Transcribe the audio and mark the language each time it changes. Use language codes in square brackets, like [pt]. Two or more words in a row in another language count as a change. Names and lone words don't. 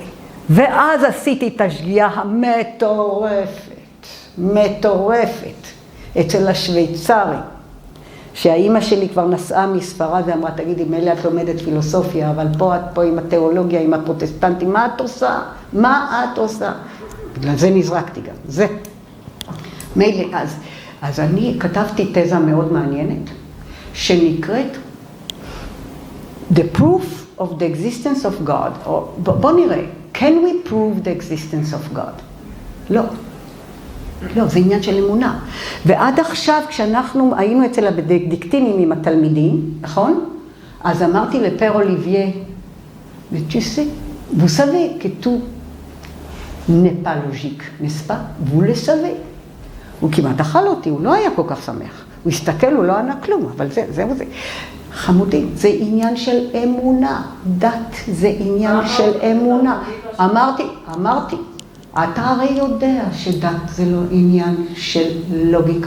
[he] ואז עשיתי את השגיאה המטורפת, אצל השוויצרי, שהאימא שלי כבר נסעה מספרד ואמרה, תגידי, מילא את לומדת פילוסופיה, אבל פה את פה עם התיאולוגיה, עם הפרוטסטנטים, מה את עושה? מה את עושה? בגלל זה נזרקתי גם, זה. מילא, אז אני כתבתי תזה מאוד מעניינת, שנקראת [en] The Proof of the Existence of God, [he] או בוא נראה, [en] Can we prove the existence of God? [he] לא. לא, זה עניין של אמונה. ועד עכשיו, כשאנחנו היינו אצל הבנדיקטינים עם התלמידים, נכון? אז אמרתי לפר אוליביה, [fr] tu sais, vous savez que tout n'est pas logique, n'est-ce pas? vous le savez. [he] הוא כמעט אכל אותי, הוא לא היה כל כך שמח. הוא הסתכל, הוא לא ענה כלום, אבל זהו זה. חמודים, זה עניין של אמונה. דת זה עניין של אמונה. אמרתי, אתה הרי יודע שדת זה לא עניין של לוגיקה.